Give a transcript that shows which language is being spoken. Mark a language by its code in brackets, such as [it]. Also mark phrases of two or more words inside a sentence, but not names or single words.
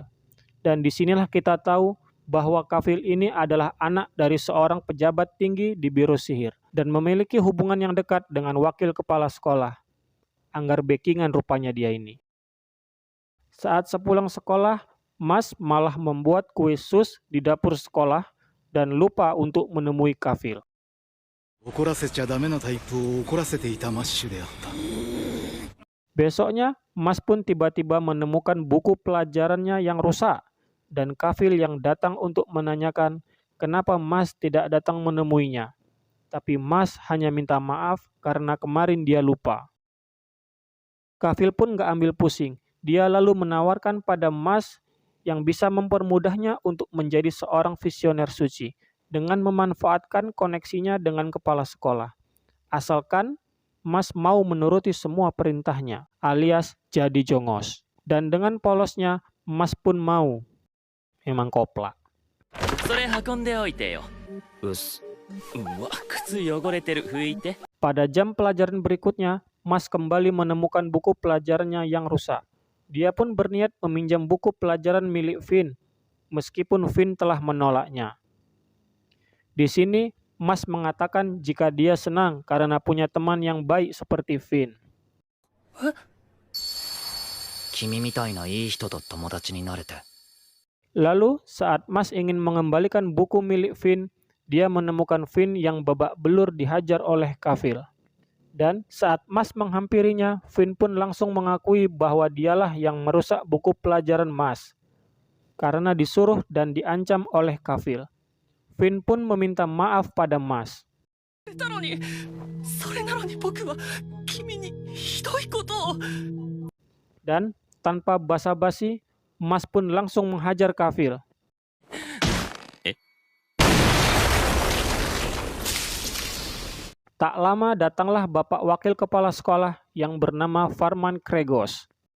[id] Dan disinilah kita tahu bahwa Cavill ini adalah anak dari seorang pejabat tinggi di Biro Sihir dan memiliki hubungan yang dekat dengan wakil kepala sekolah. Anggar backingan rupanya dia ini. Saat sepulang sekolah, Mas malah membuat kue sus di dapur sekolah dan lupa untuk menemui Cavill. [ja] 怒らせちゃダメなタイプを怒らせていたマッシュであった。 [id] Besoknya, Mas pun tiba-tiba menemukan buku pelajarannya yang rusak dan Cavill yang datang untuk menanyakan kenapa Mas tidak datang menemuinya. Tapi Mas hanya minta maaf karena kemarin dia lupa. Cavill pun nggak ambil pusing. Dia lalu menawarkan pada Mas yang bisa mempermudahnya untuk menjadi seorang visioner suci dengan memanfaatkan koneksinya dengan kepala sekolah. Asalkan Mas mau menuruti semua perintahnya, alias jadi jongos. Dan dengan polosnya, Mas pun mau. Memang kopla. [ja] それ運んでおいてよ。うっす。うわ、靴汚れてる。拭いて。 [id] Pada jam pelajaran berikutnya, Mas kembali menemukan buku pelajarannya yang rusak. Dia pun berniat meminjam buku pelajaran milik Finn, meskipun Finn telah menolaknya. Di sini, Mas mengatakan jika dia senang karena punya teman yang baik seperti Finn. [ja] 君みたいないい人と友達になれて。 [id] Lalu, saat Mas ingin mengembalikan buku milik Finn, dia menemukan Finn yang babak belur dihajar oleh Cavill. Dan saat Mas menghampirinya, Finn pun langsung mengakui bahwa dialah yang merusak buku pelajaran Mas. Karena disuruh dan diancam oleh Cavill. Finn pun meminta maaf pada Mas. [ja] それなのに僕は君にひどいことを。 [id] Dan tanpa basa-basi, Mas pun langsung menghajar Cavill. Tak lama datanglah bapak wakil kepala sekolah yang bernama Farman Kregos.